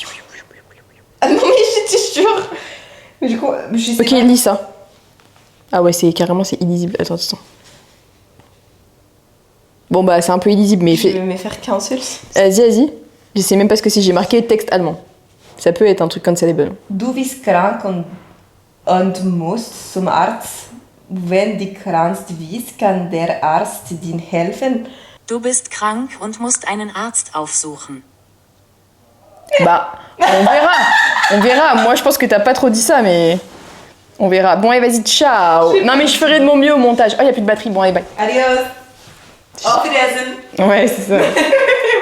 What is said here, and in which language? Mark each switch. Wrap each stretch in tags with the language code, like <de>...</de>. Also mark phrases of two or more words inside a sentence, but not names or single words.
<fr>Ah non, mais je te jure. Mais du coup, je sais Ok, pas. lis ça. Ah ouais, c'est illisible. Attends. Bon bah, c'est un peu illisible, mais... Je vais me faire cancel. Vas-y. Je sais même pas ce que c'est. J'ai marqué texte allemand. Ça peut être un truc cancelable.</fr> <de>Du bist krank und musst zum Arzt. Wenn du krank bist, kann der Arzt dir helfen. Du bist krank und musst einen Arzt aufsuchen.</de> <fr>Bah, on verra. Moi, je pense que t'as pas trop dit ça, mais... On verra. Bon, allez, vas-y, ciao. Non, mais je ferai de mon mieux au montage. Oh, y a plus de batterie. Bon, allez, bye.</fr> <de>Adios. Auf Wiedersehen.</de> <fr>Ouais, c'est ça.</fr>